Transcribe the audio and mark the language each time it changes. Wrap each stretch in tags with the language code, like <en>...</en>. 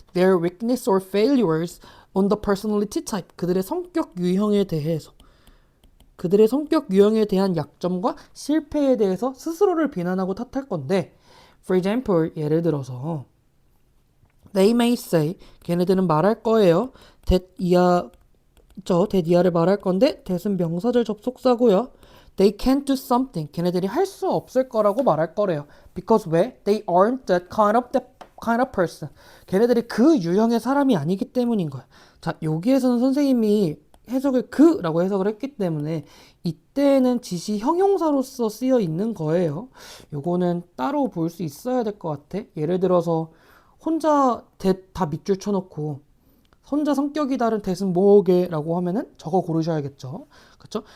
<en>Their weakness or failures on the personality type,</en> <ko>그들의 성격 유형에 대해서, 그들의 성격 유형에 대한 약점과 실패에 대해서 스스로를 비난하고 탓할 건데,</ko> <en>for example,</en> <ko>예를 들어서</ko> <en>they may say,</en> <ko>걔네들은 말할 거예요. that 이하를 말할 건데 that은 명사절 접속사고요.</ko> <en>They can't do something,</en> <ko>걔네들이 할 수 없을 거라고 말할 거래요.</ko> <en>Because</en> <ko>왜?</ko> <en>They aren't that kind of kind of person.</en> <ko>걔네들이 그 유형의 사람이 아니기 때문인 거야. 자, 여기에서는 선생님이 해석을 그라고 해석을 했기 때문에 이때는 지시 형용사로서 쓰여 있는 거예요. 요거는 따로 볼 수 있어야 될 것 같아. 예를 들어서 혼자 다 밑줄 쳐놓고 혼자 성격이 다른 대신 뭐게라고 하면은 저거 고르셔야겠죠. 그쵸?</ko>